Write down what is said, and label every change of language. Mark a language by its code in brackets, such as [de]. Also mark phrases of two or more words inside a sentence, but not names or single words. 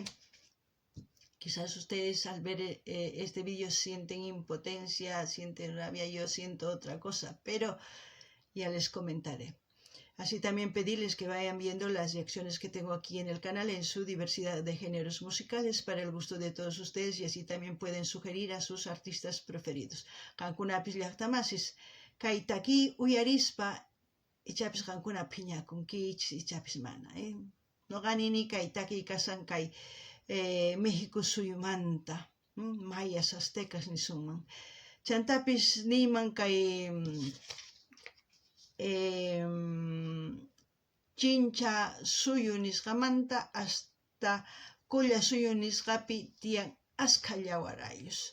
[es] Quizás ustedes al ver este vídeo sienten impotencia, sienten rabia, yo siento otra cosa, pero ya les comentaré. Así también pedirles que vayan viendo las reacciones que tengo aquí en el canal en su diversidad de géneros musicales para el gusto de todos ustedes y así también pueden sugerir a sus artistas preferidos. [qu] Qankunapis llaqtamasis kaytaki uyarispa ichapis qankuna phiñakunkichis ichapis mana. Noqanini kaytaki kasan kay México suymanta, mayas, aztecas nisunman. Chantapis niman kay chincha suyu nisqamanta hasta qulla suyu nisqapi tiyan asqa llawarayus.